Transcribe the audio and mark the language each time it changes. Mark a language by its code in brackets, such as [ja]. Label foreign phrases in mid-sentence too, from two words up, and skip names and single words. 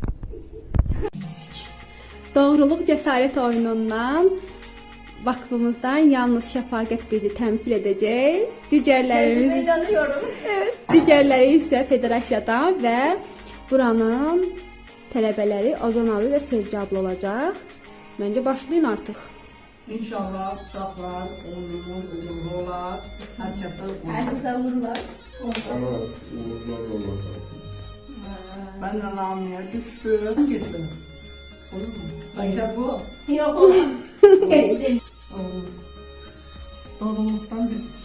[az] Doğruluq cəsarət oyunundan vakfımızdan yalnız Şəfaqət bizi təmsil edəcək. Digərləri isə federasiyadan və buranın tələbələri Ozan abi və Sevgi abla olacaq. Məncə başlayın artıq. İnşallah uşaqlar, uğurlu olar. [tr] Herkese vururlar. Evet, uğurlar olur. Ben de lamiye düştüm. Gittim. Olur mu? Bence bu. Yok olmaz. Doğruluktan bir.